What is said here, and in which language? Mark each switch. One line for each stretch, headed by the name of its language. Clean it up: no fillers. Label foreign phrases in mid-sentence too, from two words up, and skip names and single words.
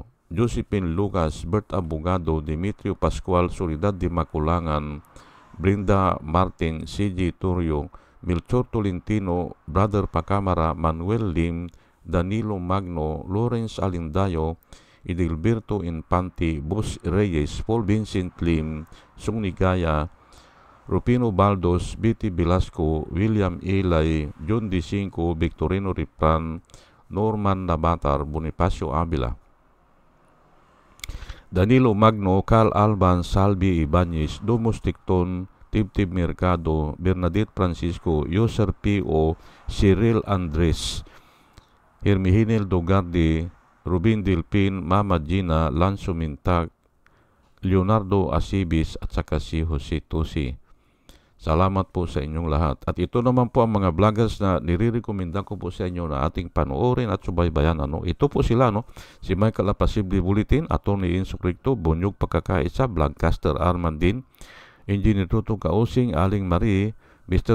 Filipino: Josephine Lucas, Bert Abogado, Demetrio Pascual, Soledad de Maculangan, Brenda Martin, CJ Turio, Melchor Tolentino, Brother Pacamara, Manuel Lim, Danilo Magno, Lawrence Alindayo, Edilberto Infante, Bus Reyes, Paul Vincent Lim, Sunigaya, Rupino Baldos, Betty Velasco, William Elay, John D. Cinco, Victorino Ripran, Norman Nabatar, Bonifacio Avila, Danilo Magno, Carl Alban, Salvi Ibanez, Domus Ticton, Tibtib Mercado, Bernadette Francisco, Yoser P.O., Cyril Andres, Hermihinel Dogardi, Rubin Dilpin, Mama Gina, Lanzo Mintag, Leonardo Asibis at saka si Jose Tosi. Salamat po sa inyong lahat. At ito naman po ang mga vloggers na nire-recommenda ko po sa inyo na ating panoorin at subaybayan. Ito po sila, si Michael Apasible Bulletin, Atty. Enzo Cricto, Bonyog Pagkakaisa, Vlogcaster Armandin, Engineer Tuto Kausing, Aling Marie, Mr.